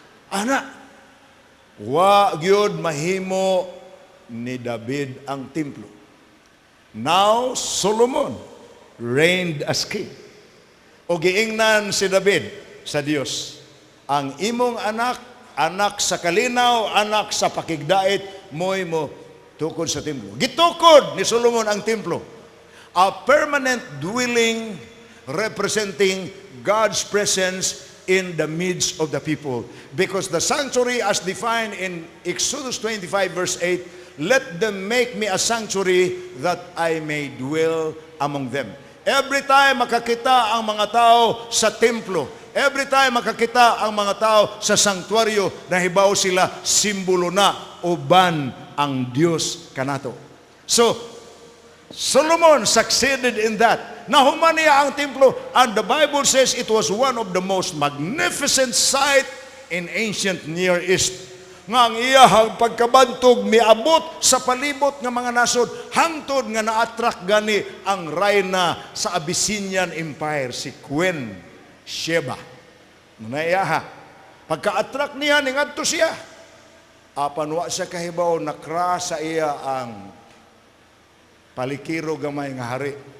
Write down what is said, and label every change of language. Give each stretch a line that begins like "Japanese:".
Cebuano: Ana, wa gyud mahimo ni David ang templo.
English: Now Solomon reigned as king.
Cebuano: O giingnan si David sa Dios, ang imong anak, anak sa kalinaw, anak sa pakigdait, mo'y mo Tukod sa templo. Gitukod ni Solomon ang templo.
English: A permanent dwelling representing God's presence in the midst of the people. Because the sanctuary as defined in Exodus 25 verse 8, let them make me a sanctuary that I may dwell among them.
Cebuano: Every time makakita ang mga tao sa templo,
English: every time
Cebuano: makakita ang mga tao sa sanktuaryo, nahibaw sila, simbolo na, uban ang Diyos kanato.
English: So, Solomon succeeded in that.
Cebuano: Nahuman niya ang templo,
English: and the Bible says it was one of the most magnificent sight in ancient Near East.
Cebuano: Nga ang iyahang pagkabantog miabot sa palibot nga mga nasod, hangtod nga na-attract gani ang reyna sa Abyssinian Empire, si Queen Sheba. Muna iyaha, pagka-attract niya, ningadto siya. Apanwa siya kahibaw, nakra sa iya ang palikiro gamay nga hari.